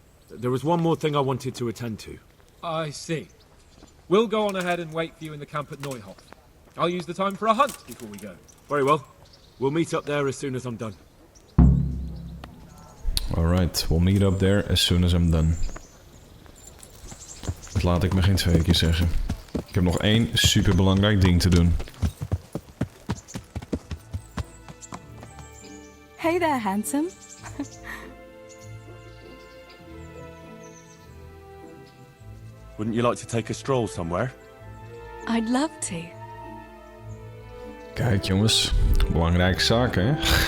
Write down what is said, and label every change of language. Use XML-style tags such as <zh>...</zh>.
<en>There was one more thing I wanted to attend to. I see. We'll go on ahead and wait for you in the camp at Neuhof. I'll use the time for a hunt before we go. Very well. We'll meet up there as soon as I'm done. Alright, we'll meet up there as soon as I'm done.</en> <nl>Dat laat ik me geen twee keer zeggen. Ik heb nog één superbelangrijk ding te doen.</nl> <en>Hey there, handsome. Wouldn't you like to take a stroll somewhere? I'd love to.</en> <nl>Kijk jongens, belangrijke zaken hè?</nl>